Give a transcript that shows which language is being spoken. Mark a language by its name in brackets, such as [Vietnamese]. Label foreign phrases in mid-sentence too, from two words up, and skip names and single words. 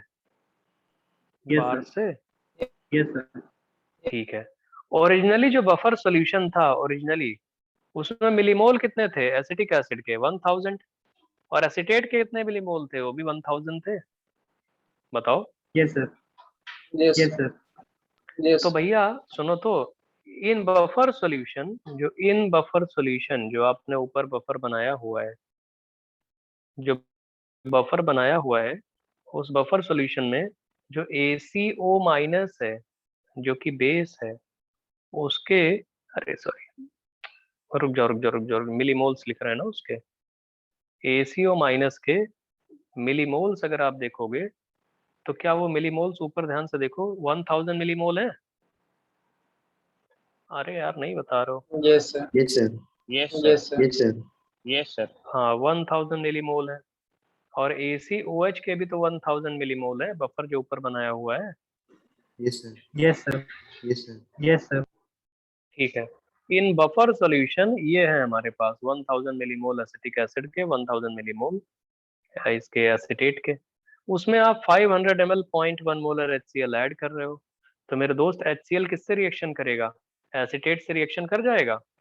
[English] Yes, [Hindi] बाहर [English] sir. [Hindi] से। [English] Yes, sir. [Hindi] ठीक है, ओरिजिनली जो [English] buffer solution [Hindi] था ओरिजिनली उसमें मिलीमोल कितने थे [English] acetic acid [Hindi] के, 1000, और एसीटेट के कितने मिलीमोल थे, वो भी 1000 थे। बताओ। [English] Yes, sir. Yes. Yes, sir. Yes. [Hindi] तो भैया सुनो तो, इन [English] buffer solution [Hindi] जो आपने ऊपर बफर बनाया हुआ है, जो बफर बनाया हुआ है उस [English] buffer solution [Hindi] में जो ACO माइनस है जो कि बेस है उसके, अरे सॉरी रुक जाओ मिलीमोल्स लिख रहे हैं ना उसके, ACO माइनस के मिलीमोल्स अगर आप देखोगे तो क्या वो मिलीमोल्स ऊपर ध्यान से देखो 1000 मिलीमोल है। अरे यार नहीं बता रहे हो। [English] Yes, sir. Yes, sir. Yes, sir. Yes, sir. Yes, sir. [Hindi] हाँ 1000 मिलीमोल है, और ACOH के भी तो 1000 मिलीमोल है बफर जो ऊपर बनाया हुआ है। [English] Yes, sir. Yes, sir. Yes, sir. Yes, sir. [Hindi] ठीक है, इन [English] buffer solution [Hindi] ये है हमारे पास 1000 मिलीमोल [English] acetic acid [Hindi] के, 1000 मिलीमोल इसके एसिटेट के, उसमें आप 500 ml 0.1 मोलर HCl ऐड कर रहे हो, तो मेरे दोस्त HCl किससे रिएक्शन करेगा, एसिटेट से रिएक्शन कर जाएगा।